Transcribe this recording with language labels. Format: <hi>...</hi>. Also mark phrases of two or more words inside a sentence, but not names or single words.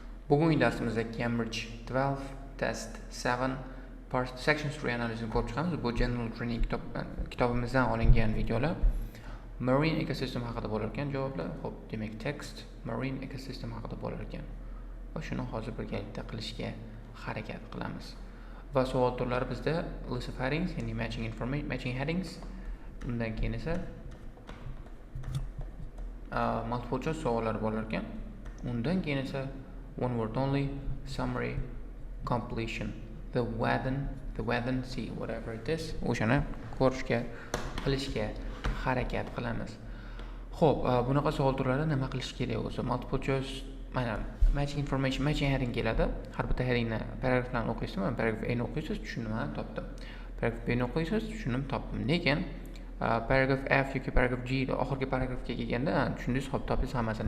<uz>Bugungi darsimizda Cambridge 12 Test 7 Section 3 analizini ko'rib chiqamiz. Bu General Training kitobimizdan olingan videolar.</uz> <en>Marine ecosystem</en> <uz>haqida bo'lar ekan javoblar. Xo'p, demak text</uz> <en>marine ecosystem</en> <uz>haqida bo'lar ekan. Va shuni hozir birgalikda qilishga harakat qilamiz. Va savol turlari bizda</uz> <en>list of headings,</en> <uz>ya'ni</uz> <en>matching headings.</en> <uz>Undan keyin esa</uz> <en>multiple choice</en> <uz>savollar bo'lar ekan. Undan keyin esa</uz> <en>one word only, summary, completion, the whether, see, whatever it is.</en> <uz>O'shani ko'rishga, qilishga harakat qilamiz. Xo'p, bunaqa savol turlari nima qilish kerak o'zi?</uz> <en>Multiple choice,</en> <uz>mana</uz> <en>matching heading</en> <uz>keladi. Har bitta headingni paragraflarni o'qiysiz, mana paragraf A ni o'qiysiz, tushundim, topdim. Paragraf B ni o'qiysiz, tushundim, topdim. Lekin paragraf F yoki paragraf G oxirgi paragrafga kelganda tushundingiz, hisob topingiz hammasini.</uz>